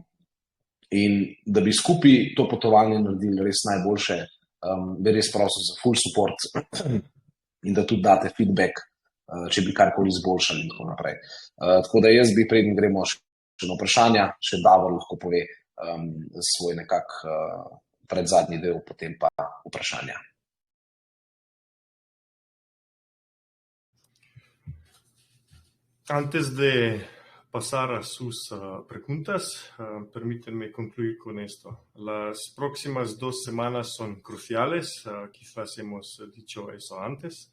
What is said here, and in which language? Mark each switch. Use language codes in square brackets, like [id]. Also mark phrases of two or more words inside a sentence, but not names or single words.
[sl] In da bi skupaj to potovanje naredili res najboljše, bi res prosil za [en] full support [sl] in da tudi date feedback, če bi karkoli izboljšali in tako naprej. Tako da jaz bi, preden gremo še na vprašanja, še Davor lahko pove svoj nekak predzadnji del, potem pa vprašanja. [es] Antes de pasar a sus preguntas, permítanme concluir con esto. Las próximas 2 semanas son cruciales, quizás hemos dicho eso antes.